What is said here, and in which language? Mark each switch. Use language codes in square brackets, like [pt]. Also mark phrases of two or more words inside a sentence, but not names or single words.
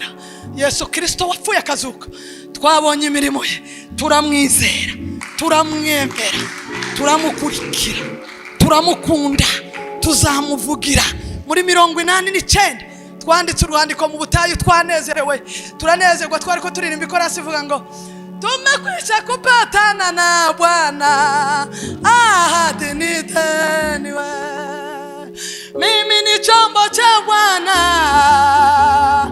[rn] Yesu Kristo wapfuye akazuka, twabonye imirimo ye, turamwizera, turamwemera, turamukurikira, turamukunda, tuzamuvugira. Muri 89 twanditse urwandiko mu butayu, twanezerewe, turanezerwa, twari ko turirimba ikorasi ivuga ngo [sw] tumekwisha kupatana na Bwana, ahadi ni deni we, mimi ni chombo cha Bwana,